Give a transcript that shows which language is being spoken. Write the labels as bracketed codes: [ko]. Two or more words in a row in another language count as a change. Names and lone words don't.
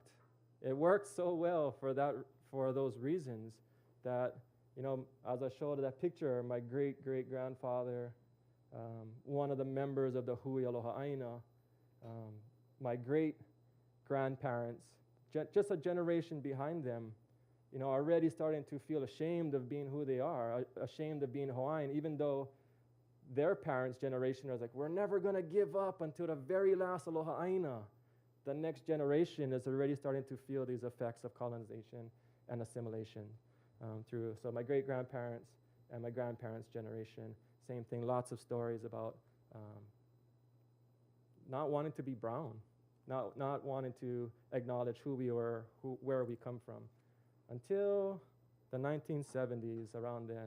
[en] It worked so well for those reasons that, as I showed that picture, my great-great-grandfather, one of the members of the Hui Aloha ʻāina, my great-grandparents, just a generation behind them, already starting to feel ashamed of being who they are, ashamed of being Hawaiian, even though their parents' generation was like, we're never going to give up until the very last [haw] aloha ʻāina. [en] The next generation is already starting to feel these effects of colonization and assimilation so my great-grandparents and my grandparents' generation, same thing, lots of stories about not wanting to be brown, not wanting to acknowledge who we were, where we come from, until the 1970s, around then.